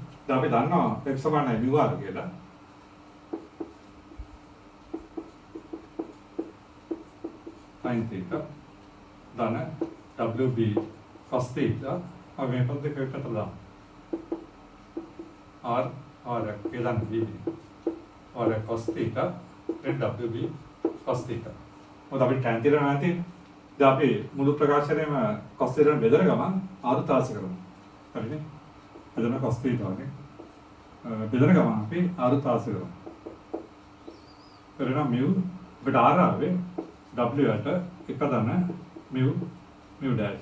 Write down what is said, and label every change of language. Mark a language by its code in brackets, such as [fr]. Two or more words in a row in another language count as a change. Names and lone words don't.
[si] අපි දන්නවා x සමානයි μr කියලා. [en] sin theta [si] ධන [en] wb cos theta [si] අපි මේ පද දෙක එකට දාමු. r ඒ ධන [en] b r cos theta wb cos theta. [si] මොකද අපි [en] tan theta [si] නැති දැන් අපි මුළු ප්‍රකාශනයේම [en] cos theta [si] බෙදන ගමන් r තාස කරමු. හරිනේ? එතන [en] cos theta [si] වගේ. බෙදන ගමන් අපි r තාස කරමු. කරනවා mu අපිට r ආවේ w යට එක ධන [en] mu dash.